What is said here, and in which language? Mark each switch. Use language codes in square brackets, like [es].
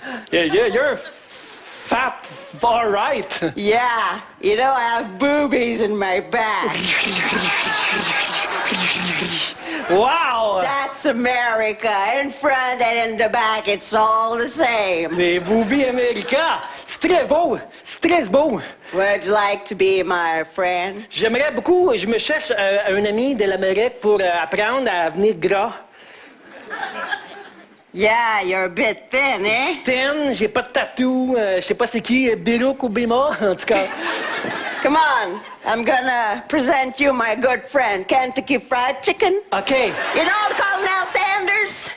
[en] You're fat, all right. Yeah, you know, I have boobies in my back. Wow! That's America. In front and in the back, it's all the same. [fr] Les boobies américains, c'est très beau, c'est très beau. [en] Would you like to be my friend? [fr] J'aimerais beaucoup, je me cherche un ami de l'Amérique pour apprendre à devenir gras. [en] Yeah, you're a bit thin, eh? [fr] Thin, j'ai pas de tatou, je sais pas c'est qui, Bilouk ou Bima, en tout cas. [en] Come on, I'm gonna present you my good friend, Kentucky Fried Chicken. OK, You know Colonel Sanders?